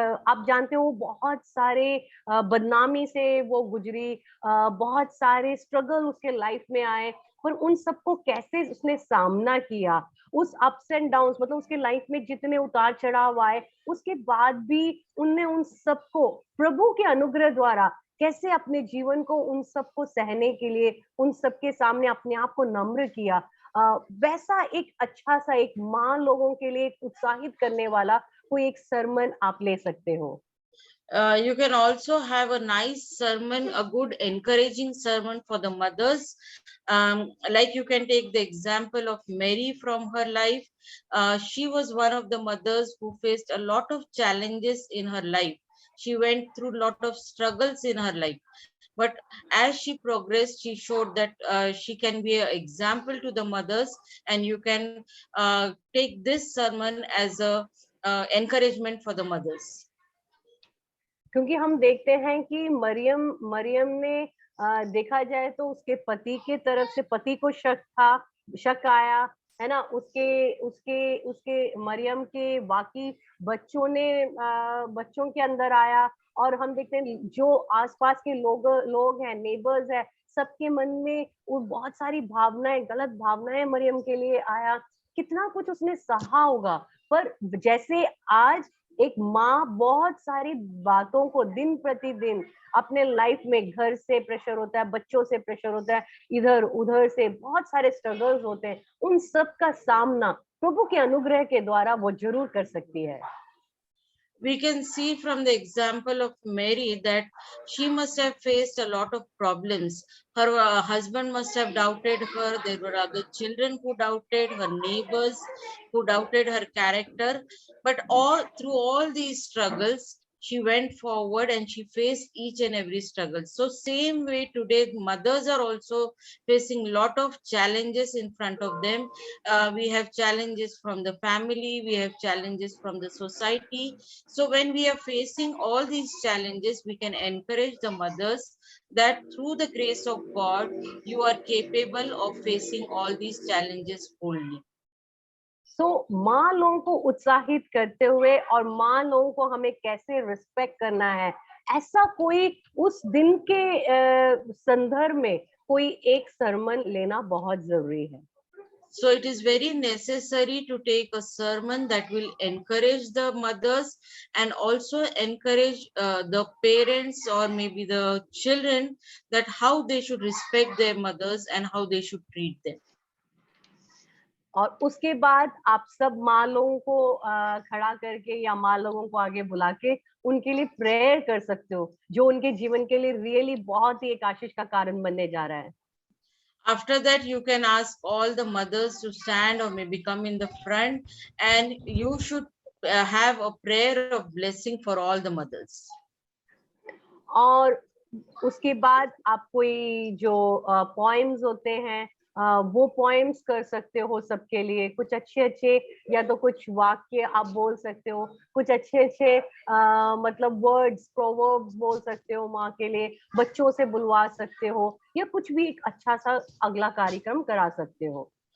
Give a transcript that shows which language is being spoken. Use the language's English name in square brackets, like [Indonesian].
[Hindi] आप जानते हो बहुत सारे बदनामी से वो गुजरी, बहुत सारे स्ट्रगल उसके लाइफ में आए, पर उन सबको कैसे उसने सामना किया, उस अप्स एंड डाउन्स, मतलब उसके लाइफ में जितने उतार चढ़ाव आए, उसके बाद भी उनने उन सबको प्रभु के अनुग्रह द्वारा कैसे अपने जीवन को उन सबको सहने के लिए, उन सबके सामने अपने आप को नम्र किया। वैसा एक अच्छा सा एक माँ लोगों के लिए उत्साहित करने वाला कोई एक सरमन आप ले सकते हो। [English] You can also have a nice sermon, a good encouraging sermon for the mothers. Like you can take the example of Mary from her life. She was one of the mothers who faced a lot of challenges in her life. She went through a lot of struggles in her life. But as she progressed, she showed that she can be an example to the mothers, and you can take this sermon as a encouragement for the mothers. [Hindi] क्योंकि हम देखते हैं कि मरियम मरियम ने देखा जाए तो उसके पति के तरफ से पति को शक आया, है ना? उसके उसके उसके मरियम के बाकी बच्चों के अंदर आया, और हम देखते हैं जो आसपास के लोग हैं, नेबर्स है, सबके मन में वो बहुत सारी भावनाएं, गलत भावनाएं मरियम के लिए आया। कितना कुछ उसने सहा होगा, पर जैसे आज एक माँ बहुत सारी बातों को दिन प्रतिदिन अपने लाइफ में, घर से प्रेशर होता है, बच्चों से प्रेशर होता है, इधर उधर से बहुत सारे स्ट्रगल्स होते हैं, उन सब का सामना प्रभु के अनुग्रह के द्वारा वो जरूर कर सकती है। [English] We can see from the example of Mary that she must have faced a lot of problems. Her husband must have doubted her. There were other children who doubted, her neighbors who doubted her character. But through all these struggles, she went forward and she faced each and every struggle. So same way today, mothers are also facing lot of challenges in front of them. We have challenges from the family, we have challenges from the society. So when we are facing all these challenges, we can encourage the mothers that through the grace of God, you are capable of facing all these challenges boldly. [Hindi] सो माँ लोगों को उत्साहित करते हुए और माँ लोगों को हमें कैसे रिस्पेक्ट करना है, ऐसा कोई उस दिन के संदर्भ में कोई एक सरमन लेना बहुत जरूरी है। [English] So it is very necessary to take a sermon that will encourage the mothers and also encourage the parents or maybe the children that how they should respect their mothers and how they should treat them. [Hindi] और उसके बाद आप सब माँ लोगों को खड़ा करके या माँ लोगों को आगे बुला के उनके लिए प्रेयर कर सकते हो, जो उनके जीवन के लिए रियली बहुत ही एक आशीष का कारण बनने जा रहा है। [English] After that, you can ask all the mothers to stand or maybe come in the front, and you should have a prayer of blessing for all the mothers. [Hindi] और उसके बाद आप कोई जो पोएम्स होते हैं वो पोएम्स कर सकते हो सबके लिए, कुछ अच्छे या तो कुछ वाक्य आप बोल सकते हो, कुछ अच्छे मतलब वर्ड्स, प्रोवर्ब्स बोल सकते हो माँ के लिए, बच्चों से बुलवा सकते हो, या कुछ भी एक अच्छा सा अगला कार्यक्रम करा सकते हो।